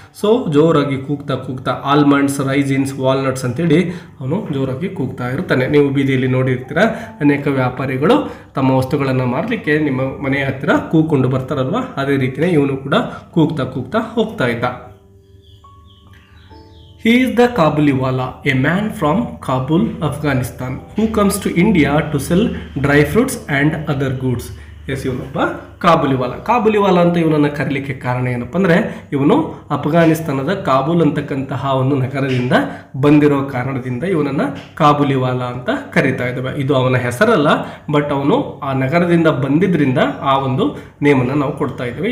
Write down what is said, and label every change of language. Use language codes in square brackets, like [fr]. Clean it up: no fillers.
[kn] So ಜೋರಾಗಿ ಕೂಗ್ತಾ almonds, raisins, walnuts ಅಂತೇಳಿ ಅವನು ಜೋರಾಗಿ ಕೂಗ್ತಾ ಇರ್ತಾನೆ. ನೀವು ಬೀದಿಯಲ್ಲಿ ನೋಡಿರ್ತೀರ, ಅನೇಕ ವ್ಯಾಪಾರಿಗಳು ತಮ್ಮ ವಸ್ತುಗಳನ್ನು ಮಾರಲಿಕ್ಕೆ ನಿಮ್ಮ ಮನೆಯ ಹತ್ತಿರ ಕೂಗ್ಕೊಂಡು ಬರ್ತಾರಲ್ವ, ಅದೇ ರೀತಿಯೇ ಇವನು ಕೂಡ ಕೂಗ್ತಾ ಹೋಗ್ತಾ ಇದ್ದ. [en] He is the Kabuliwala, a man from Kabul, Afghanistan, who comes to India to sell dry fruits and other goods. [kn] S, ಇವನೊಬ್ಬ ಕಾಬುಲಿವಾಲಾ ಅಂತ ಇವನನ್ನು ಕರೀಲಿಕ್ಕೆ ಕಾರಣ ಏನಪ್ಪ ಅಂದರೆ, ಇವನು ಅಫ್ಘಾನಿಸ್ತಾನದ ಕಾಬೂಲ್ ಅಂತಕ್ಕಂತಹ ಒಂದು ನಗರದಿಂದ ಬಂದಿರೋ ಕಾರಣದಿಂದ ಇವನನ್ನು ಕಾಬುಲಿವಾಲಾ ಅಂತ ಕರೀತಾ ಇದ್ದೇವೆ. ಇದು ಅವನ ಹೆಸರಲ್ಲ, ಬಟ್ ಅವನು ಆ ನಗರದಿಂದ ಬಂದಿದ್ದರಿಂದ ಆ ಒಂದು ನೇಮನ್ನು ನಾವು ಕೊಡ್ತಾ ಇದ್ದೇವೆ.